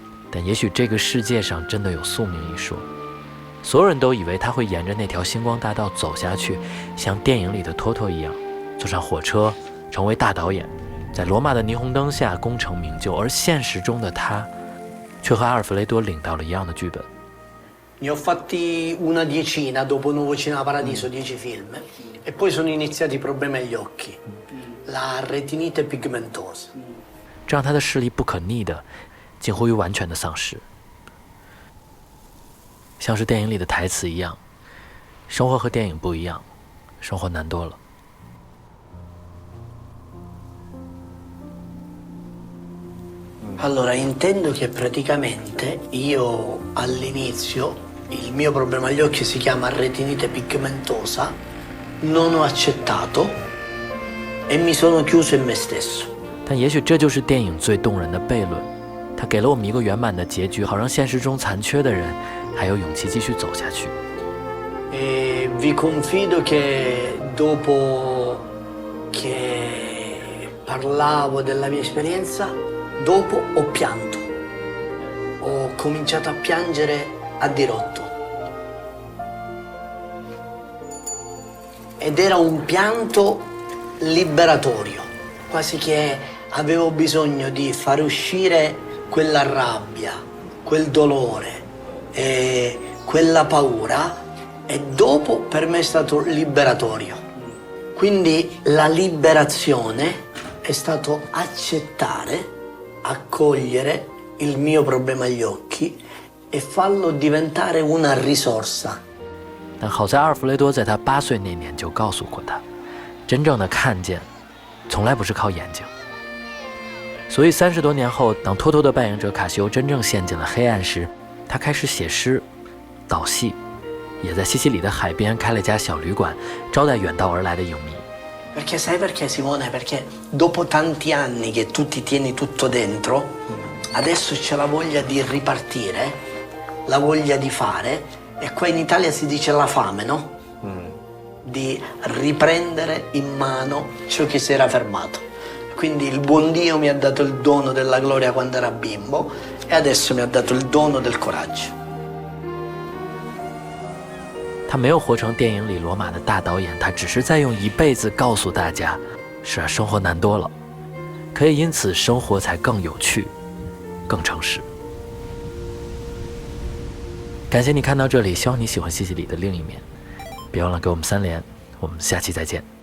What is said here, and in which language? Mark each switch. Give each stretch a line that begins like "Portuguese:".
Chinese: 但也许这个世界上真的有宿命一说，所有人都以为他会沿着那条星光大道走下去，像电影里的托托一样，坐上火车，成为大导演，在罗马的霓虹灯下功成名就，而现实中的他，却和阿尔弗雷多领到了一样的剧本。
Italian: Ne ho fatti una decina dopo Nuovo Cinema Paradiso, 10 film, e poi sono iniziati i problemi agli occhi, la retinite pigmentosa.
Chinese: 这让他的视力不可逆的，近乎于完全的丧失。像是电影里的台词一样，生活和电影不一样，生活难多了。
Italian: Allora, intendo che praticamente io all'inizio il mio problema agli occhi si chiama retinite pigmentosa, non ho accettato e mi sono chiuso in me stesso.
Chinese: 但也许这就是电影最动人的悖论，它给了我们一个圆满的结局，好让现实中残缺的人还有勇气继续走下去。
Italian: E vi confido che dopo che parlavo della mia esperienza, dopo ho pianto. Ho cominciato a piangere a dirotto. Ed era un pianto liberatorio, quasi che avevo bisogno di far uscire quella rabbia, quel dolore e quella paura, e dopo per me è stato liberatorio. Quindi la liberazione è stato accettare, accogliere il mio problema agli occhi e farlo diventare una risorsa.
Chinese: 但好在阿尔弗雷多在他8岁那年就告诉过他，真正的看见，从来不是靠眼睛。所以30多年后，当托托的扮演者卡西欧真正陷进了黑暗时，他开始写诗、导戏，也在西西里的海边开了家小旅馆，招待远道而来的影迷。
Italian: Perché sai perché, Simone? Perché dopo tanti anni che tu ti tieni tutto dentro, adesso c'è la voglia di ripartire, la voglia di fare, e qua in Italia si dice la fame, no? Di riprendere in mano ciò che si era fermato. Quindi il buon Dio mi ha dato il dono della gloria quando era bimbo e adesso mi ha dato il dono del coraggio.
Chinese: 他没有活成电影里罗马的大导演，他只是在用一辈子告诉大家，是啊，生活难多了，可以因此生活才更有趣，更诚实。感谢你看到这里，希望你喜欢西西里的另一面，别忘了给我们3连，我们下期再见。